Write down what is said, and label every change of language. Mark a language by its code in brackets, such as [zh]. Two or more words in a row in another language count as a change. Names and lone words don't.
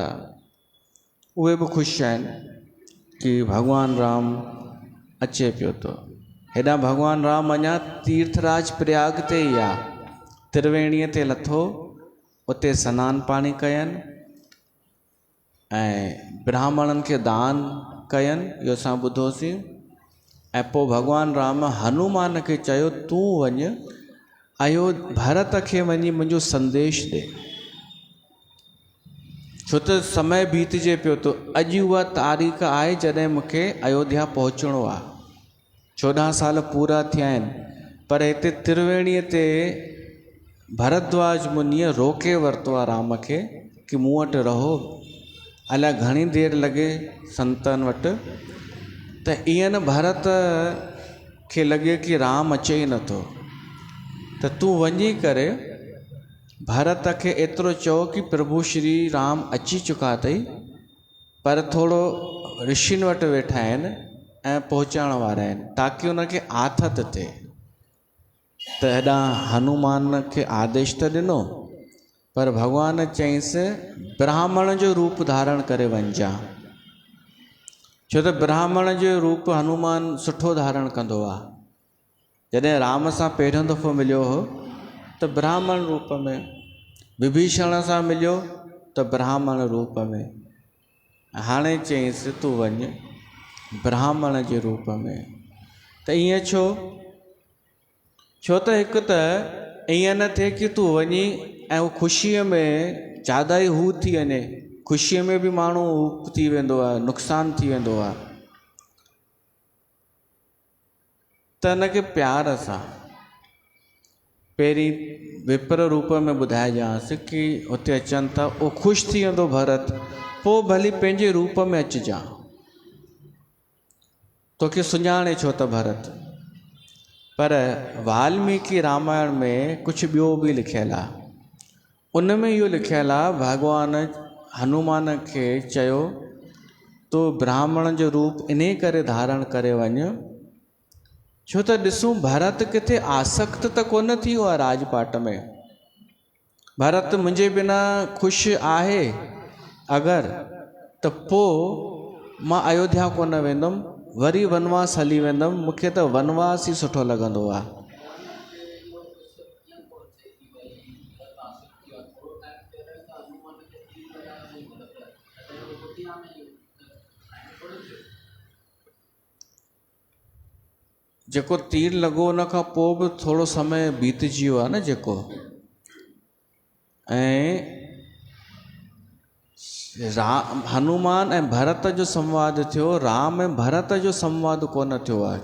[sd] उहे बि ख़ुशि आहिनि कि भगवान राम अचे पियो थो। हेॾां भगवान राम अञा तीर्थराज प्रयाग ते ई आहे, त्रिवेणीअ ते लथो, उते सनानु पाणी कयनि ऐं ब्राह्मणनि खे दान कयनि, इहो असां ॿुधोसीं। ऐं पोइ भगवान राम हनुमान खे चयो, तूं वञ भरत खे वञी मुंहिंजो संदेश ॾे। छो त समय बीतजे पियो थो। अॼु उहा तारीख़ आहे जॾहिं मूंखे अयोध्या पहुचणो आहे। 14 साल पूरा थिया आहिनि, पर हिते त्रिवेणीअ ते भरद्वाज मुनीअ रोके वरितो आहे राम खे कि मूं वटि रहो। अलाए घणी देरि लॻे संतनि वटि। त ईअं न भरत खे लॻे कि राम अचे ई नथो, त तूं वञी करे भरत खे एतिरो चओ कि प्रभु श्री राम अची चुका अथई, पर थोरो ऋषियुनि वटि वेठा आहिनि ऐं पहुचाइण वारा आहिनि, ताकि उनखे आथत थिए। त हेॾां हनुमान खे आदेश त ॾिनो, पर भॻवान चईंसि ब्राह्मण जो रूप धारण करे वञिजांइ, छो त ब्राह्मण जो रूप हनुमान सुठो धारण कंदो आहे। जॾहिं राम सां पहिरियों दफ़ो मिलियो हो त ब्राह्मण रूप में, विभीषण सां मिलियो त ब्राह्मण रूप में, हाणे चईंसि तूं वञ ब्राह्मण जे रूप में। त ईअं छो? छो त हिकु त ईअं न थिए कि तूं वञी ऐं उहो ख़ुशीअ में ज़्यादा ई हू थी वञे, ख़ुशीअ में बि माण्हू हू थी वेंदो आहे, नुक़सानु थी वेंदो आहे। त हिनखे प्यार सां पहिरीं विप्र रूप में ॿुधाइजांसि कि हुते अचनि था, उहो ख़ुशि थी वेंदो भरत, पोइ भली पंहिंजे रूप में अचिजांइ, तोखे सुञाणे छो त भरत। पर वाल्मीकि रामायण में कुझु ॿियो बि लिखियलु आहे, उन में इहो लिखियलु आहे भॻवान हनुमान खे चयो तो ब्राह्मण जो रूप इन करे धारण करे वञ, छो त ॾिसूं भरत किथे आसक्त त कोन थी वियो आहे राजपाट में। भरत मुंहिंजे बिना ख़ुशि आहे अगरि, त पोइ मां अयोध्या कोन वेंदुमि, वरी वनवास हली वेंदुमि, मूंखे त वनवास ई सुठो लॻंदो आहे। जेको तीर लॻो उन खां पोइ बि थोरो समय बीतजी वियो आहे न जेको, ऐं हनुमान ऐं भरत जो संवाद थियो, राम ऐं भरत जो संवाद कोन थियो आहे।